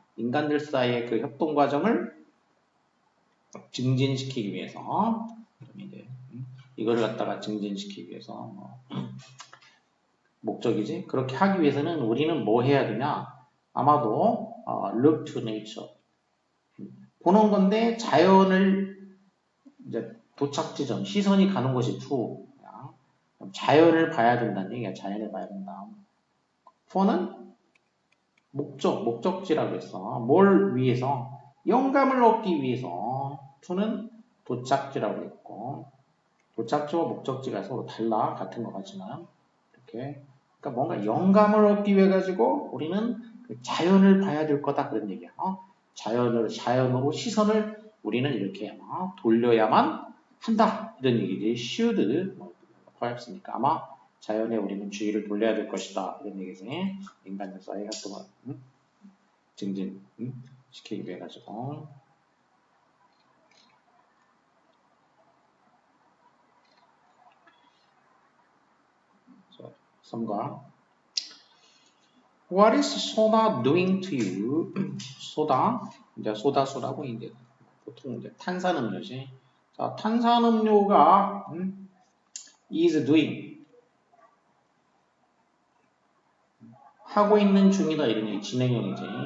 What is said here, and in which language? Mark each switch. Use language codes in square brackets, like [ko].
[ko] 인간들 사이의 그 협동 과정을 증진시키기 위해서, 이제 이거를 갖다가 증진시키기 위해서 목적이지. 그렇게 하기 위해서는 우리는 뭐 해야 되냐? 아마도 [en] look to nature. [ko] 보는 건데 자연을 이제 도착 지점, 시선이 가는 것이 to. 자연을 봐야 된다는 얘기야. 자연을 봐야 된다. for는 목적지라고 했어. 뭘 위해서? 영감을 얻기 위해서. to는 도착지라고 했고, 도착지와 목적지가 서로 달라. 같은 것 같지만. 이렇게. 그러니까 뭔가 영감을 얻기 위해 가지고 우리는 자연을 봐야 될 거다. 그런 얘기야. 자연으로 시선을 우리는 이렇게 돌려야만 한다. 이런 얘기지. should. 허였으니까 아마 자연에 우리는 주의를 돌려야 될 것이다. 이런 얘기지. 인간들 사이의 활동을 증진시키기 위해 가지고. [en] 섬과 What is soda doing to you? [ko] 소다, 이제 소다수라고 이제 보통 이제 탄산음료지. 자, 탄산음료가 [en] is doing [ko] 하고 있는 중이다 이런 얘기 진행형이지.